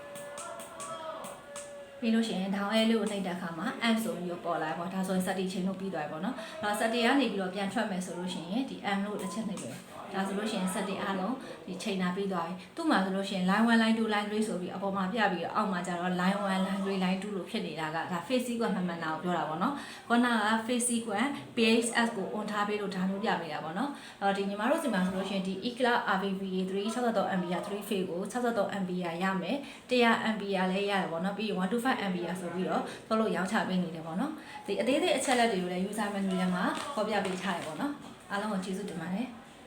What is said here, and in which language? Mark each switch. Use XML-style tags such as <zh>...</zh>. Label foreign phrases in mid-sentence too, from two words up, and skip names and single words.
<my>ပြီးလို့ရှိရင်</my> <en>down arrow</en> <my>လေးကိုနှိပ်တဲ့အခါမှာ m ဆိုပြီးတော့ပေါ်လာပေါ့ဒါဆိုရင် setting ချိန်လို့ပြီးသွားပြီပေါ့နော်ဒါ setting ကနေပြီးတော့ပြန်ထွက်မယ်ဆိုလို့ရှိရင်ဒီ m လို့တစ်ချက်နှိပ်ပဲဒါဆိုလို့ရှိရင် setting အားလုံးဒီချိန်နာပြီးသွားပြီသူ့မှာဆိုလို့ရှိရင်</my> <en>line 1 line 2 line 3</en> <my>ဆို ပြီးအပေါ်မှာပြပြီးတော့အောက်မှာကျတော့</my> <en>line 1 line 3 line 2</en> <my>လို့ဖြစ်နေတာကဒါ</my> <en>phase sequence</en> <my>မှန်တာကိုပြောတာပေါ့နော်ခုနက</my> <en>phase sequence PHS</en> <my>ကို on ထားပေးလို့ဒါမျိုးပြပေးတာပေါ့နော်ဒီညီမတို့စီမှာဆိုလို့ရှိရင်ဒီ ECLA RVVA 3 63 MB 3 phase ကို63 MB ရမယ်100 MB လည်းရတယ်ပေါ့နော်ပြီးရင်125 MB ဆိုပြီးတော့ထုတ်လို့ရောင်းချပေးနေတယ်ပေါ့နော်ဒီအသေးသေးအချက်လက်တွေကိုလည်း</my> <en>user manual</en> <my>ထဲမှာဖော်ပြပေးထားတယ်ပေါ့နော်အားလုံးကိုကျေးဇူးတင်ပါတယ်</my>